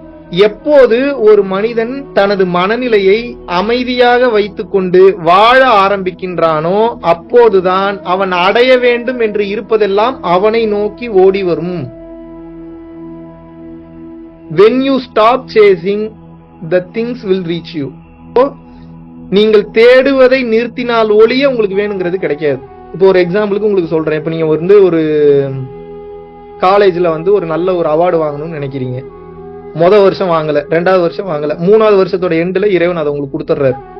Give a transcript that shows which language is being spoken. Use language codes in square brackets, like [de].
[ta] எப்போது ஒரு மனிதன் தனது மனநிலையை அமைதியாக வைத்துக் கொண்டு வாழ ஆரம்பிக்கின்றானோ அப்போதுதான் அவன் அடைய வேண்டும் என்று இருப்பதெல்லாம் அவனை நோக்கி ஓடி வரும். [en] When you stop chasing, the things will reach you. [ta] நீங்கள் தேடுவதை நிறுத்தினால் ஒழிய உங்களுக்கு வேணுங்கிறது கிடைக்காது. இப்போ ஒரு எக்ஸாம்பிளுக்கு உங்களுக்கு சொல்றேன். இப்ப நீங்க ஒரு காலேஜ்ல ஒரு நல்ல ஒரு அவார்டு வாங்கணும்னு நினைக்கிறீங்க. முதல் வருஷம் வாங்கல, 2வது வருஷம் வாங்கல, 3வது வருஷத்தோட எண்டுல இறைவன் அதை உங்களுக்கு கொடுத்துறாரு.